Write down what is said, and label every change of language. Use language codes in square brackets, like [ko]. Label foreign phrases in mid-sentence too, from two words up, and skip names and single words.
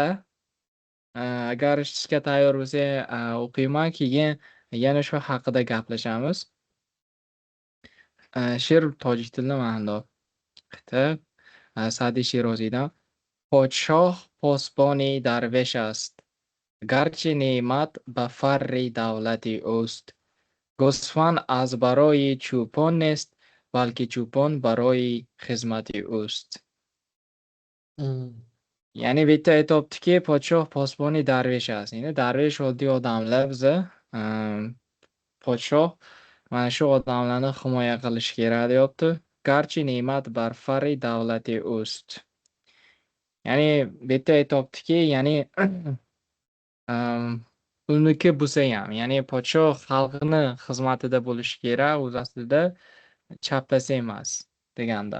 [uz] Agar eshitishga tayyor bo'lsang, o'qiyman, keyin yana shu haqida gaplashamiz. She'r tojik tilida ma'no. Qit'a Sa'di Sheroziydan. [fa] پادشاه پاسبان درویش است. گرچه نعمت به فر دولتی اوست. گوسفند از برای چوپان نیست، بلکه چوپان برای خدمت اوست. [uz] Ya'ni bu yerda aytyaptiki, podshoh posboniy darvesh emas. Ya'ni darvesh oddiy odamlar biza podshoh mana shu odamlarni himoya qilishi kerak deyapti. [fa] گرچه نعمت بر فر دولت اوست. [uz] Ya'ni bu yerda aytyaptiki, ya'ni uniki bo'lsa ham, ya'ni podshoh xalqni xizmatida bo'lishi kerak, o'z aslida chappasi emas deganda.